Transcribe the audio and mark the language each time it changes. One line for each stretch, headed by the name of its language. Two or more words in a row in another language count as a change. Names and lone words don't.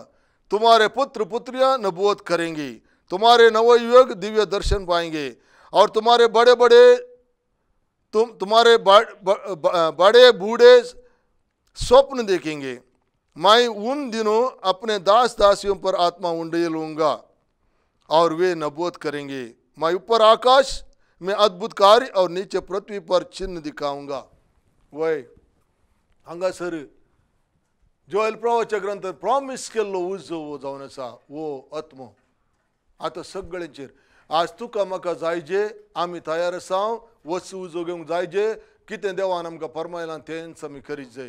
Hindi: तुम्हारे पुत्र पुत्रियां नबूवत करेंगी, तुम्हारे नवयुवक दिव्य दर्शन पाएंगे और तुम्हारे बड़े बूढ़े स्वप्न देखेंगे। मैं उन दिनों अपने दास दासियों पर आत्मा उंडेलूंगा और वे नबूवत करेंगे। मैं ऊपर आकाश में अद्भुत कार्य और नीचे पृथ्वी पर चिन्ह दिखाऊंगा।
Konkani: वय हांगासर जोएल प्रवाच्या ग्रंथांत प्रॉमिस केल्लो उजो जावन आसा वो आत्मो आतां सगळ्यांचेर। आज तुका म्हाका जायजे, आमी तयार आसा, वस्तू उजो घेवंक जायजे, कितें देवान आमकां फरमायलां तेंच आमी करीत जाय।